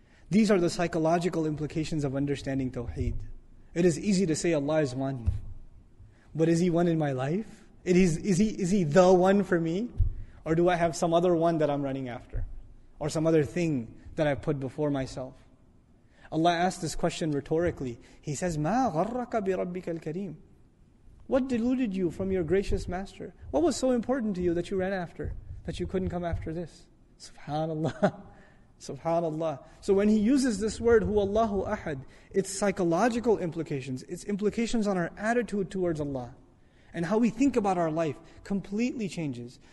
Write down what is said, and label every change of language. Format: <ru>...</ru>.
<en>These are the psychological implications of understanding Tawheed. It is easy to say Allah is one. But is He one in my life? Is He the one for me? Or do I have some other one that I'm running after? Or some other thing that I put before myself? Allah asked this question rhetorically. He says,</en> <ar>مَا غَرَّكَ بِرَبِّكَ الْكَرِيمِ.</ar> <en>What deluded you from your gracious Master? What was so important to you that you ran after, that you couldn't come after this? Subhanallah. Subhanallah. So when He uses this word, Huwallahu Ahad, its psychological implications, its implications on our attitude towards Allah, and how we think about our life completely changes.</en>